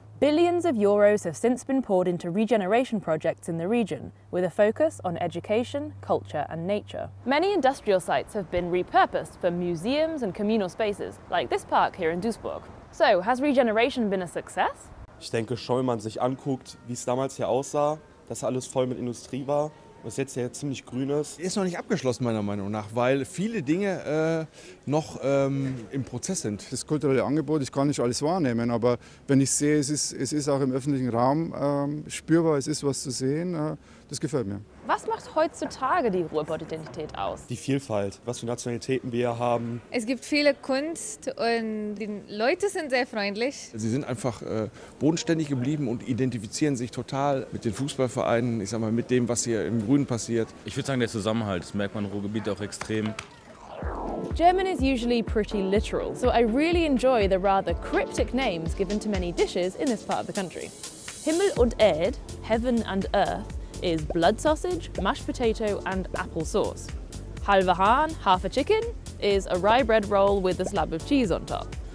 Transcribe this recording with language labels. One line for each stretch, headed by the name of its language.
English: Billions of euros have since been poured into regeneration projects in the region, with a focus on education, culture and nature. Many industrial sites have been repurposed for museums and communal spaces, like this park here in Duisburg. So, has regeneration been a success?
German: Ich denke schon, wenn man sich anguckt, wie es damals hier aussah, dass alles voll mit Industrie war, was jetzt ja ziemlich grün ist. Ist noch nicht abgeschlossen meiner Meinung nach, weil viele Dinge noch im Prozess sind. Das kulturelle Angebot, ich kann nicht alles wahrnehmen, aber wenn ich sehe, es ist auch im öffentlichen Raum spürbar, es ist was zu sehen, das gefällt mir. Was macht heutzutage die Ruhrpott-Identität aus? Die Vielfalt, was für Nationalitäten wir hier haben. Es gibt viele Kunst und die Leute sind sehr freundlich. Sie sind einfach bodenständig geblieben und identifizieren sich total mit den Fußballvereinen, ich sag mal, mit dem, was hier im Grünen passiert. Ich würde sagen, der Zusammenhalt, das merkt man im Ruhrgebiet auch extrem.
English: German is usually pretty literal, so I really enjoy the rather cryptic names given to many dishes in this part of the country. Himmel und Erd, heaven and earth, is blood sausage, mashed potato and apple sauce. Halve Hahn, half a chicken, is a rye bread roll with a slab of cheese on top.